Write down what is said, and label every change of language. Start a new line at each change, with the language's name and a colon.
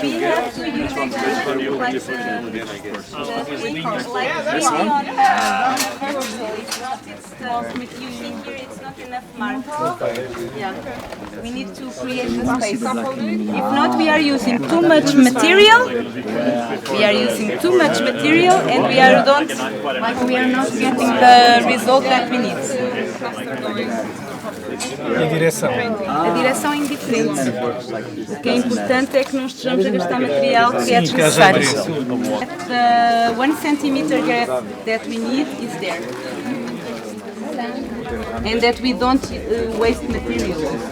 English: We have to use like the like this one on vertical. It's you see here it's not enough marble. Yeah. We need to create the space. If not, we are using too much material. We are using too much material, and we are not getting the result that we need.
Portuguese: E a direção? A direção é indiferente. O que é importante é que não estejamos a gastar material que é desnecessário.
English: The 1 centimeter gap that we need is there. And that we don't waste material.